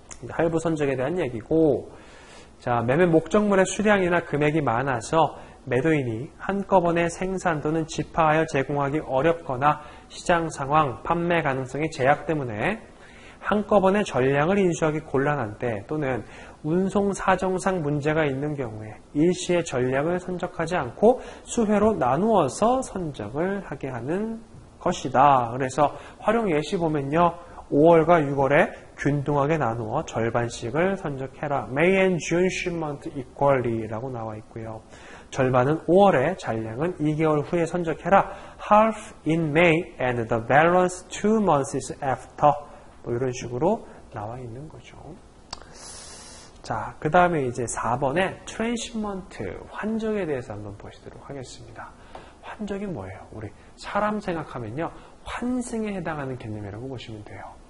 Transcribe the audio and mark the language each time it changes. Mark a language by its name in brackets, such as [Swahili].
[Korean] 할부 선적에 대한 얘기고, 자, 매매 목적물의 수량이나 금액이 많아서 매도인이 한꺼번에 생산 또는 집하하여 제공하기 어렵거나 시장 상황, 판매 가능성의 제약 때문에 한꺼번에 전량을 인수하기 곤란한 때 또는 운송 사정상 문제가 있는 경우에 일시에 전량을 선적하지 않고 수회로 나누어서 선적을 하게 하는 것이다. 그래서 활용 예시 보면요. 5월과 6월에 균등하게 나누어 절반씩을 선적해라. [English] May and June shipment equally [Korean] 라고 나와 있고요. 절반은 5월에 잔량은 2개월 후에 선적해라. [English] Half in May and the balance 2 months after. [Korean] 뭐 이런 식으로 나와 있는 거죠. 자, 그 다음에 이제 4번에 트랜시먼트, 환적에 대해서 한번 보시도록 하겠습니다. 환적이 뭐예요? 우리 사람 생각하면요. 환승에 해당하는 개념이라고 보시면 돼요.